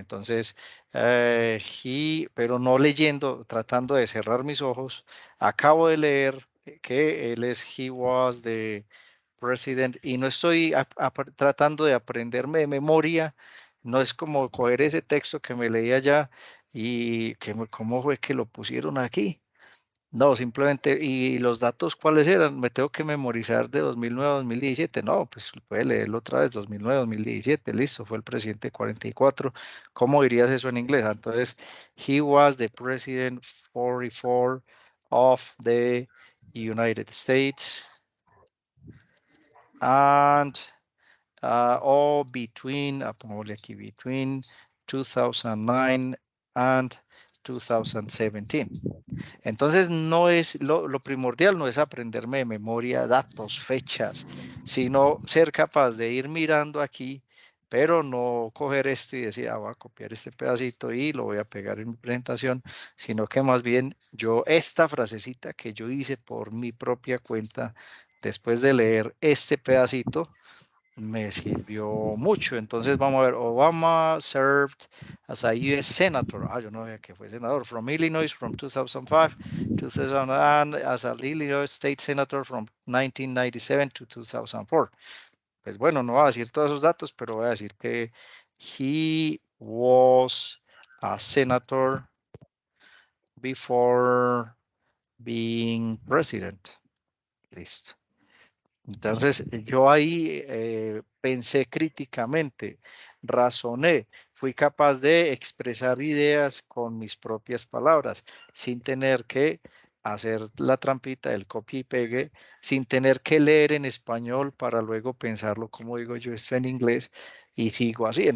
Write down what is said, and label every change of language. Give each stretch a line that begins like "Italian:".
Spanish: Entonces, pero no leyendo, tratando de cerrar mis ojos, acabo de leer que él es,
English: he was the president,
Spanish: y no estoy tratando de aprenderme de memoria, no es como coger ese texto que me leía ya y cómo fue que lo pusieron aquí. No, simplemente, ¿y los datos cuáles eran? Me tengo que memorizar de 2009 a 2017. No, pues puede leerlo otra vez, 2009 a 2017, listo, fue el presidente 44. ¿Cómo dirías eso en inglés? Entonces,
English: he was the president 44 of the United States and
Spanish: pongámosle aquí,
English: between 2009 and 2017.
Spanish: Entonces, no es lo primordial, no es aprenderme de memoria datos, fechas, sino ser capaz de ir mirando aquí, pero no coger esto y decir, voy a copiar este pedacito y lo voy a pegar en mi presentación, sino que más bien esta frasecita que yo hice por mi propia cuenta, después de leer este pedacito, me sirvió mucho. Entonces vamos a ver,
English: Obama served as a U.S. Senator.
Spanish: Yo no sabía que fue senador.
English: From Illinois from 2005 to 2000 and as an Illinois State Senator from 1997 to 2004.
Spanish: Pues bueno, no voy a decir todos esos datos, pero voy a decir que
English: he was a senator before being president.
Spanish: Listo. Entonces, yo ahí pensé críticamente, razoné, fui capaz de expresar ideas con mis propias palabras, sin tener que hacer la trampita del copia y pegue, sin tener que leer en español para luego pensarlo, como digo yo, esto en inglés, y sigo así.